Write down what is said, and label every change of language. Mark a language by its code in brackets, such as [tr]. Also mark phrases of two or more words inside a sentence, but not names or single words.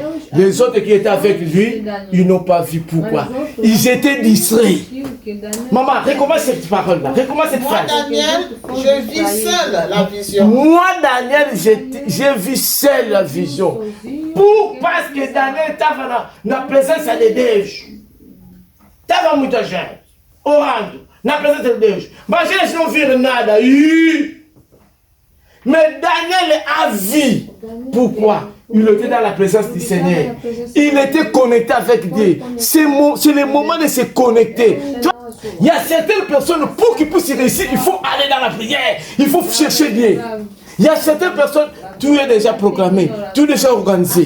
[fr] Les autres qui étaient avec lui, ils n'ont pas vu pourquoi. Ils étaient distraits. Maman, recommence cette parole-là. Recommence cette phrase. Moi, Daniel, je vis seul la vision. Moi, Daniel, j'ai vu seul la vision. Parce que [pt] Daniel estava na presença de Deus. Estava muita gente orando na presença de Deus. Mas eles não viram nada. [fr] Mais Daniel a vu. Pourquoi? Il était dans la présence du Seigneur. Il était connecté avec Dieu. C'est le moment de se connecter. Il y a certaines personnes, pour qu'ils puissent réussir, il faut aller dans la prière. Il faut chercher Dieu. Il y a certaines personnes, tout est déjà programmé, tout est déjà organisé.